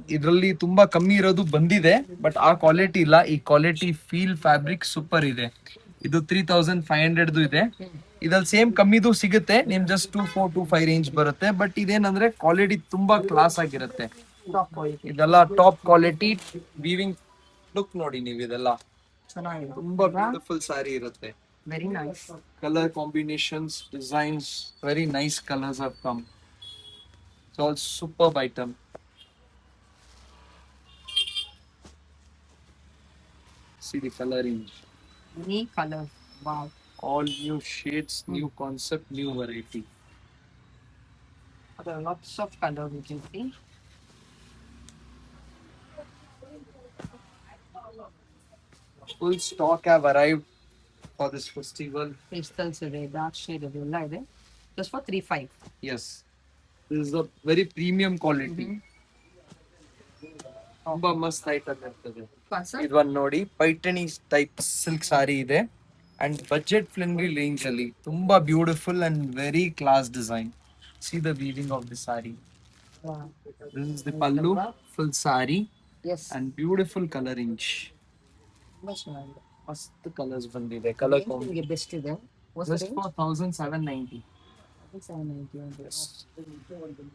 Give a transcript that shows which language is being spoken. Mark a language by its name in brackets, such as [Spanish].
[Kannada] ಇದರಲ್ಲಿ ತುಂಬಾ ಕಮ್ಮಿ ಇರೋದು ಬಂದಿದೆ, ಬಟ್ ಆ ಕ್ವಾಲಿಟಿ ಇಲ್ಲ. ಈ ಕ್ವಾಲಿಟಿ ಫೀಲ್ ಫ್ಯಾಬ್ರಿಕ್ ಸೂಪರ್ ಇದೆ. ಇದು 3500 ಇದೆ. ಇದ್ರಲ್ಲಿ ಸೇಮ್ ಕಮ್ಮಿದು ಸಿಗುತ್ತೆ, ನಿಮ್ ಜಸ್ಟ್ 2425 ರೇಂಜ್ ಬರುತ್ತೆ. ಬಟ್ ಇದೇನಂದ್ರೆ ಕ್ವಾಲಿಟಿ ತುಂಬಾ ಕ್ಲಾಸ್ ಆಗಿರುತ್ತೆ. [English] top quality [Kannada] ಇದೆಲ್ಲ ಟಾಪ್ ಕ್ವಾಲಿಟಿ ವೀವಿಂಗ್ ಲುಕ್ ನೋಡಿ ನೀವು, ಇದೆಲ್ಲ ಚೆನ್ನಾಗಿದೆ, ತುಂಬಾ ಬ್ಯೂಟಿಫುಲ್ ಸಾರಿ ಇರುತ್ತೆ. [English] Very nice. Color combinations, designs, very nice colors have come. It's all superb item. See the color range. Any color, wow. All new shades, new concept, new variety. There are lots of color we can see. Full stock have arrived for this festival. [Kannada] Crystals ಇದೆ, dark shade ಇದೆಲ್ಲ ಇದೆ. [English] Just for 35. Yes. This is a very premium quality. [Kannada] ತುಂಬಾ ಮಸ್ತ್ item ಇರ್ತದೆ. ಇದು ಒಂದು ನೋಡಿ, Paithani type silk ಸಾರಿ ಇದೆ ಅಂಡ್ [English] budget friendly range [Kannada] ಅಲ್ಲಿ ತುಂಬಾ beautiful and [English] Very class design. See the weaving of the sari. Wow. This is the pallu, full sari Yes. and beautiful color range. [Kannada] ತುಂಬಾ ಚೆನ್ನಾಗಿದೆ. ಮಸ್ತ್ ಕಲರ್ಸ್ ಬಂದಿದೆ. ಕಲರ್ ನಿಮಗೆ best ಇದೆ. [English] just for 1790. 790.